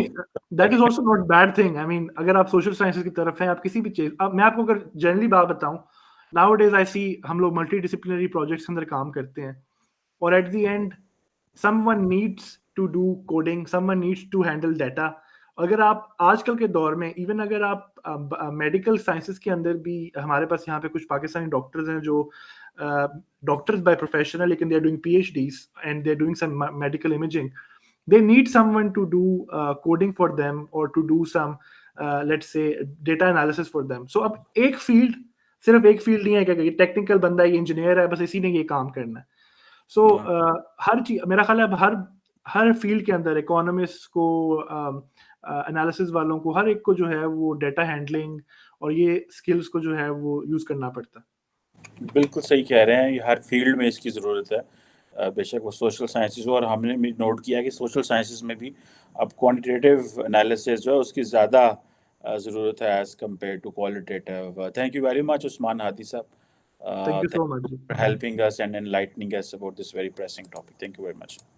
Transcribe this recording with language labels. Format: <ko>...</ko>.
<ur>نہیں,</ur> <en>That is also not bad thing. I mean</en> <ur>اگر آپ سوشل سائنسز کی طرف ہیں, آپ کسی بھی چیز, میں آپ کو اگر جنرلی بات بتاؤں,</ur> <en>nowadays I see</en> <ur>ہم لوگ ملٹی ڈسپلنری پروجیکٹس کے اندر کام کرتے ہیں, اور</ur> <en>At the end someone needs to do coding, someone needs to handle data.</en> <ur>اگر آپ آج کل کے دور میں,</ur> <en>even</en> <ur>اگر آپ میڈیکل سائنسز کے اندر بھی, ہمارے پاس یہاں پہ کچھ پاکستانی ڈاکٹرز ہیں جو ڈاکٹرز بائی پروفیشن ہے, لیکن</ur> <en>they are doing PhDs and they are doing some medical imaging. They need someone to do coding for them, or to do some let's say data analysis for them. So</en> <ur>اب ایک field, صرف ایک field نہیں ہے کہ technical بندہ یہ engineer ہے, بس اسی نے یہ کام کرنا ہے. سو ہر چیز, میرا خیال ہے اب ہر فیلڈ کے اندر اکانومسٹ کو, انالیسز والوں کو, ہر ایک کو جو ہے وہ ڈیٹا ہینڈلنگ اور یہ اسکلس کو جو ہے وہ یوز کرنا پڑتا ہے. بالکل صحیح کہہ رہے ہیں, ہر فیلڈ میں اس کی ضرورت ہے. بے شک وہ سوشل سائنسز ہو، اور ہم نے بھی نوٹ کیا کہ سوشل سائنسز میں بھی اب کوانٹیٹیو انالیسس جو ہے اس کی زیادہ ضرورت ہے</ur> <en>As compared to qualitative. Thank you very much Usman Hadi sahib. Thank you so much. for helping us and enlightening us about this very pressing topic. Thank you very much.</en>